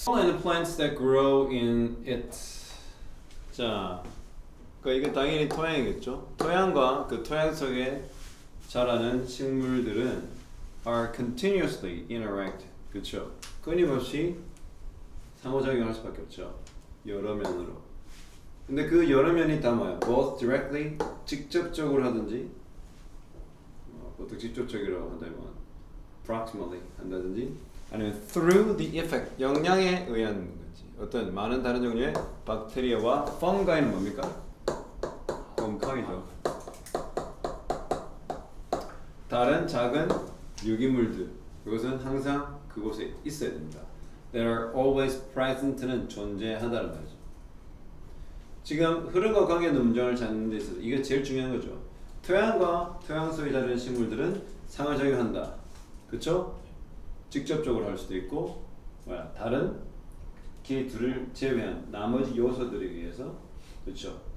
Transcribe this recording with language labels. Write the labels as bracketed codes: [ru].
[en] and plants that grow in it. [ko] 자, 이게 당연히 토양이겠죠. 토양과 그 토양 속에 자라는 식물들은 [en] are continuously interact. [ko] 그렇죠. 끊임없이 상호작용할 수밖에 없죠. 여러 면으로. 근데 그 여러 면이 다 뭐야? [en] Both directly, [ko] 직접적으로 하든지, 보통 직접적으로 한다면 proximally 한다든지, 아니면 [en] through the effect, [ko] 영향에 의한 거지. 어떤 많은 다른 종류의 박테리아와 fungi는 뭡니까? 곰팡이죠. 다른 작은 유기물들, 그것은 항상 그곳에 있어야 됩니다. [en] That are always present는 존재하다는 말이죠. [ko] 지금 흐름과 관계된 문장을 찾는 데 있어서 이게 제일 중요한 거죠. 토양과 토양 속에 자라는 식물들은 상호작용한다. 그렇죠? 직접적으로 할 수도 있고, 다른 그 둘을 제외한 나머지 요소들에 의해서, 그렇죠?